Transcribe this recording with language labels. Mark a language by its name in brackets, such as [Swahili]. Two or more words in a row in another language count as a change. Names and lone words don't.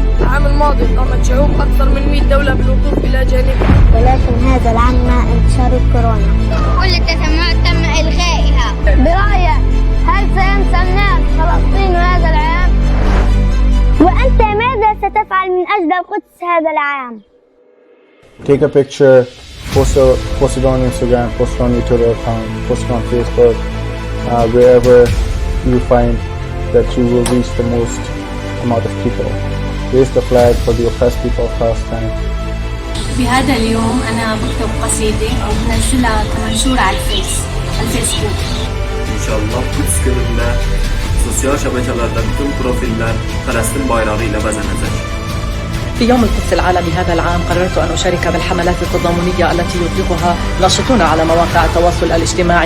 [Arabic] العام الماضي قامت شعوب أكثر من 100 دولة بالوقوف إلى جانبه، ولكن هذا العام مع انتشار الكورونا كل التجمعات تم إلغائها. برأيك هل سينسى الناس فلسطين هذا العام؟ وأنت ماذا ستفعل من أجل القدس هذا العام؟ [English] Take a picture, post it on Instagram, post it on your Twitter account, post it on Facebook, wherever you find that you will reach the most amount of people. Raise the flag for the oppressed people of Palestine. [Arabic] بهذا اليوم أنا بكتب قصيدة وبنزلها كمنشور على الفيسبوك. [Turkish] İnşallah Kudüs gününde sosyal şebekelerde bütün profiller Filistin bayrağıyla bezenecek. [Arabic] في يوم القدس العالمي هذا العام قررت أن أشارك بالحملات التضامنية التي يطلقها ناشطون على مواقع التواصل الاجتماعي.